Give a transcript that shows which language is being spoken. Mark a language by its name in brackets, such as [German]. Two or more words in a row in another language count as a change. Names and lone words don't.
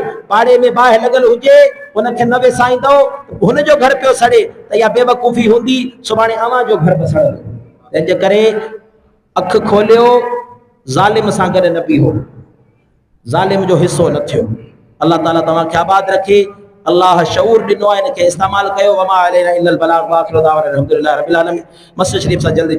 [Sindhi] पाड़े में बाहि लॻल हुजे उनखे न विसाईंदो, हुनजो घर पियो सड़े त इहा बेवकूफ़ी हूंदी, सुभाणे अव्हां जो घर बि सड़ंदो। तंहिंजे करे अखि खोलियो, ज़ालिम सां गॾु न बीहो, ज़ालिम जो हिस्सो न थियो। अल्लाह ताला तव्हांखे आबाद रखे। अल्लाह शऊर ॾिनो आहे, इनखे इस्तेमालु कयो। [Arabic] وما علينا إلا البلاغ وآخر دعوانا الحمد لله رب العالمين. [Sindhi] मस्जिद शरीफ सां जल्दी